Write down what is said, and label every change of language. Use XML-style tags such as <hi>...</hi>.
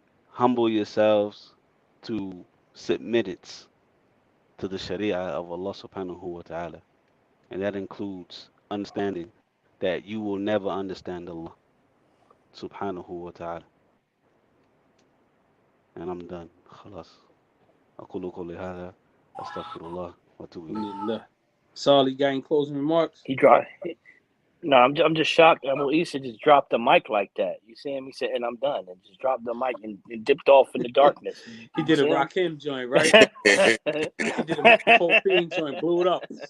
<en>Humble yourselves to submittance to the Sharia of Allah subhanahu wa ta'ala. And that includes understanding that you will never understand Allah subhanahu wa ta'ala. And I'm done. خلاص.</en> <ar>أقول قولي هذا أستغفر الله وأتوب إليه.</ar> <en>Alhamdulillah. Saleh, got any closing remarks? He dropped. No, I'm just shocked. Abu Issa just dropped the mic like that. You see him? He said, "And I'm done," and just dropped the mic and dipped off in the darkness. He did a Rakim joint, right? He did a microphone fiend joint, blew it up.</en>